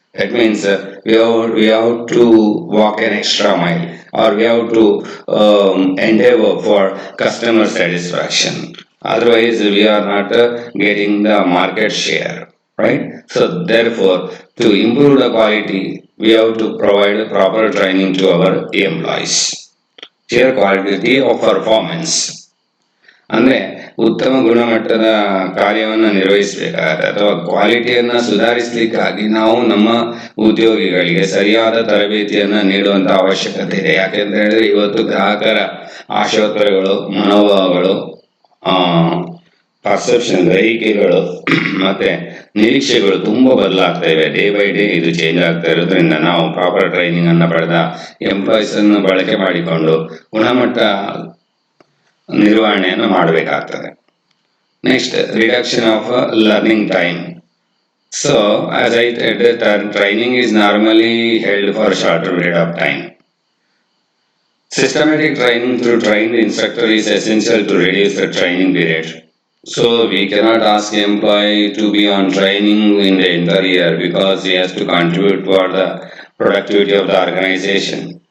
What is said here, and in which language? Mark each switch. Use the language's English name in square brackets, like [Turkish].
[English] That means we have to walk an extra mile, or we have to endeavor for customer satisfaction. Otherwise, we are not getting the market share, right? So therefore, to improve the quality, we have to provide proper training to our employees. Share quality of performance. [Kannada] ಅಂದ್ರೆ ಉತ್ತಮ ಗುಣಮಟ್ಟದ ಕಾರ್ಯವನ್ನು ನಿರ್ವಹಿಸಬೇಕಾದ್ರೆ ಅಥವಾ ಕ್ವಾಲಿಟಿಯನ್ನ ಸುಧಾರಿಸಲಿಕ್ಕಾಗಿ ನಾವು ನಮ್ಮ ಉದ್ಯೋಗಿಗಳಿಗೆ ಸರಿಯಾದ ತರಬೇತಿಯನ್ನ ನೀಡುವಂತ ಅವಶ್ಯಕತೆ ಇದೆ. ಯಾಕೆಂತ ಹೇಳಿದ್ರೆ ಇವತ್ತು ಗ್ರಾಹಕರ ಆಶೋತ್ತರಗಳು, ಮನೋಭಾವಗಳು, ಆ ಪರ್ಸೆಪ್ಷನ್, ಗ್ರಹಿಕೆಗಳು ಮತ್ತೆ ನಿರೀಕ್ಷೆಗಳು ತುಂಬಾ ಬದಲಾಗ್ತಾ ಇವೆ. ಡೇ ಬೈ ಡೇ ಇದು ಚೇಂಜ್ ಆಗ್ತಾ ಇರೋದ್ರಿಂದ ನಾವು ಪ್ರಾಪರ್ ಟ್ರೈನಿಂಗ್ ಅನ್ನ ಪಡೆದ ಎಂಪ್ಲಾಯೀಸ್ ಅನ್ನು ಬಳಕೆ ಮಾಡಿಕೊಂಡು ಗುಣಮಟ್ಟ ನಿರ್ವಹಣೆಯನ್ನು ಮಾಡಬೇಕಾಗ್ತದೆ. [English] Next, reduction of learning time. So as I said, training is normally held for shorter period of time. Systematic training through trained instructor is essential to reduce the training period. So we cannot ask employee to be on training in the entire year because he has to contribute toward the productivity of the organization.